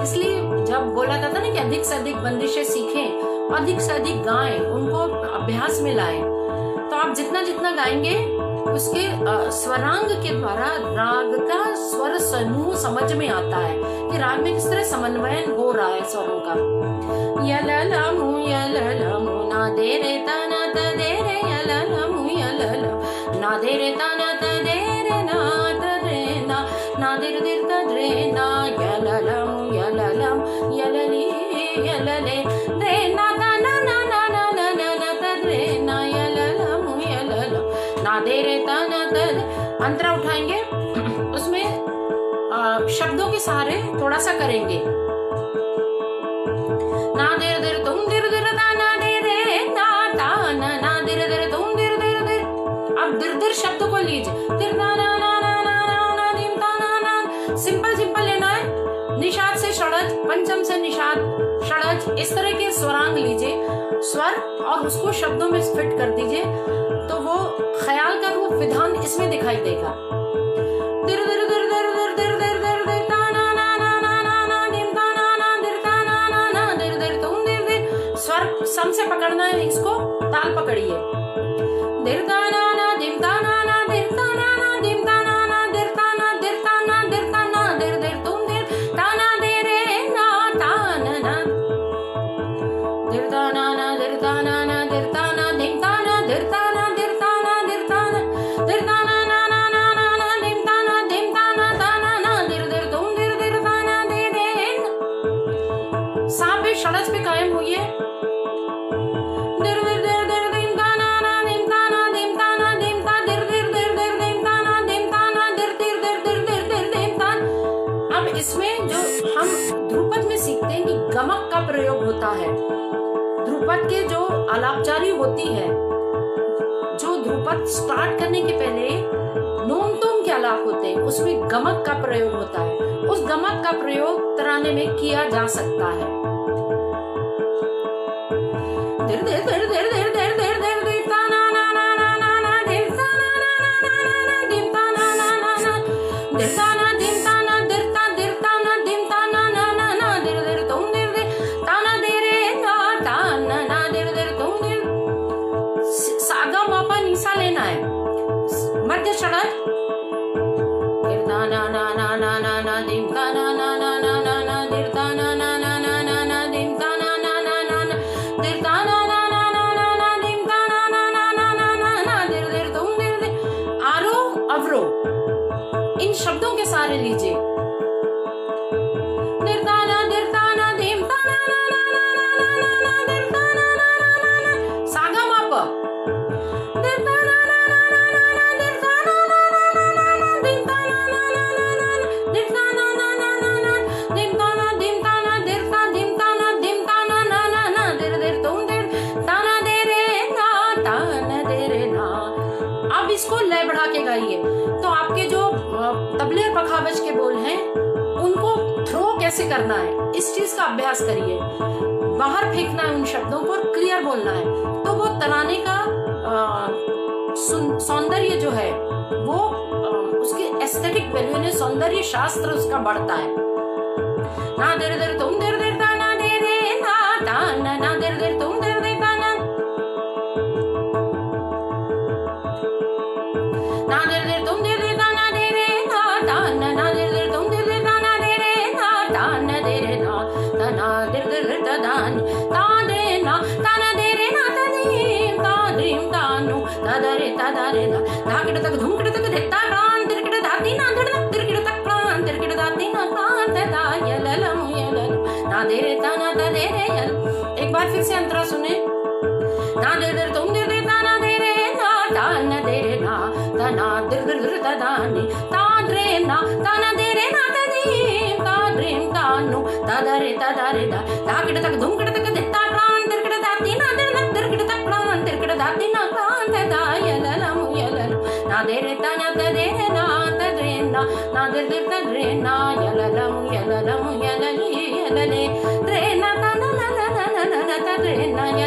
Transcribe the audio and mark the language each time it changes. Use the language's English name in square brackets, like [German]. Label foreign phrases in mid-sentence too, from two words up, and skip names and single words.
[Hindi] इसलिए जब बोला जाता ना कि अधिक से अधिक बंदिशें सीखें, अधिक से अधिक गाएं, उनको अभ्यास में लाएं, तो आप जितना जितना गाएंगे उसके स्वरांग के द्वारा राग का स्वर समूह समझ में आता है कि राग में किस तरह समन्वयन हो रहा है स्वरों का। यललमु ना दे रे तना त दे रे यललमु ना दे रे तना त दे रे ना त रे ना दे रे त रे ना यललमु यलली यलले रे ना ता ना ना ना ना ना ना त रे ना यललमु ना दे रे तना त। अंतरा उठाएंगे, उसमें शब्दों के सहारे थोड़ा सा करेंगे। ना देर देर तुम दिर दिर ना दे रे ना ता ना दिर दिर तुम दिर दिर दिर। अब दिर दिर शब्द को लीजिए, दिर ना ना ना ना ना ना दिम ता ना ना। [English] simple simple [Hindi] लेना है, निषाद से षडज, पंचम से निषाद षडज, इस तरह के स्वरांग लीजिए स्वर और उसको शब्दों में फिट कर दीजिए, तो वो ख्याल का रूप विधान इसमें दिखाई देगा। दिर दिर दिर दिर दिर दिर दिर दिर दिर ता ना ना ना ना ना ना दिम ता ना ना दिर ता ना ना ना दिर दिर तुम दिर दिर। स्वर सम से पकड़ना है, इसको ताल पकड़िए। दिर ता ना ना दिम ता ना ना दिर ता ना ना दिम ता ना ना दिर ता ना दिर ता ना दिर ता ना दिर दिर तुम दिर ता ना दे रे ना ता ना दिर ता ना ना दिर ता ना ना दिर ता ना दिम ता ना दिर ता ना दिर ता ना दिर ता ना दिर ता ना ना ना ना ना ना दिम ता ना ता ना दिर दिर तुम दिर दिर ता ना दे रे। सा पे षडज पे कायम हुई है। दिर दिर दिर दिर दिम ता ना ना दिम ता ना दिम ता ना दिम ता दिर दिर दिर दिर दिम ता ना दिम ता ना दिर दिर दिर दिर दिर दिर दिम ता। अब इसमें जो हम ध्रुपद में सीखते हैं कि गमक का प्रयोग होता है। ध्रुपद के जो आलापचारी होती है, जो ध्रुपद स्टार्ट करने के पहले नोम तोम के आलाप होते हैं, उसमें गमक का प्रयोग होता है। उस गमक का प्रयोग तराने में किया जा सकता है। दिर दिर दिर दिर दिर दिर दिर दिर दिर ता ना ना ना ना ना ना दिर ता ना ना ना ना ना दिम ता ना ना ना ना दिर ता ना दिम ता ना दिर ता ना दिम ता ना ना ना ना दिर दिर तुम दिर दिर ता ना दे रे ना ता ना दिर दिर तुम दिर। सागा मापा निशा लेना है, मध्य षडज। दिर ता ना ना ना ना ना ना दिम ता ना ना ना ना ना ना दिर ता ना ना ना ना ना ना दिम ता ना ना ना ना ना दिर ता ना ना ना ना ना ना दिम ता ना ना ना ना ना ना ना दिर दिर तुम दिर दिर। आरोह अवरोह इन शब्दों के सारे लीजिए। दिर ता ना दिम ता ना ना ना ना ना ना ना दिर ता ना ना ना ना ना। सागा मापा दिर ता ना ना ना ना ना दिर ता ना ना ना ना ना दिम ता ना ना ना ना ना दिर ता ना ना ना ना ना दिम ता ना दिर ता दिम ता दिम ता ना ना ना ना दिर दिर तुम दिर ता ना दे रे ना ता ना दे रे ना। अब इसको लय बढ़ा के गाइए, तो आपके जो तबले और पखावज के बोल हैं उनको थ्रो कैसे करना है, इस चीज का अभ्यास करिए। बाहर फेंकना है उन शब्दों को और क्लियर बोलना है, तो वो तराने का सौंदर्य जो है वो उसकी [English] aesthetic value [Hindi] यानी सौंदर्य शास्त्र उसका बढ़ता है। ना दिर दिर तुम दिर दिर ता ना दे रे ना ता ना दिर दिर तुम दिर दिर ता ना दिर दिर तुम दिर दिर ता ना दे रे ना ता ना दिर दिर तुम दिर दिर ता ना दे रे ना ता ना दे रे ना दिर दिर ता दे ना ता ना दे रे ना ता दीम ता द्रीम ता नु ता दरे धा किड तक धूम किड तक देता कान तिर किड दाती ना धड़ तिर किड तक कान तिर किड दाती ना कान ते दा यललम ना दे रे ता ना ता दे रे यल। एक बार फिर से अंतरा सुने। ना दिर दिर तुम दिर दिर ता ना दे रे ना ता ना दे रे ना दिर दिर दिर ता दा नी ता दरे ना ता ना दे रे ना ता दीम ता द्रीम ता नु ता दरे दा धा किड तक धूम किड तक देता कान तिर किड दाती ना धड़ तिर किड तक कान तिर किड दाती ना कान ते दा यललम ना दे रे ता ना ता दे रे ना ता दरे ना दिर दिर ता दरे ना यललम यलली यलले रे ना ता ना ना ना ना ना ना ता दरे ना यल।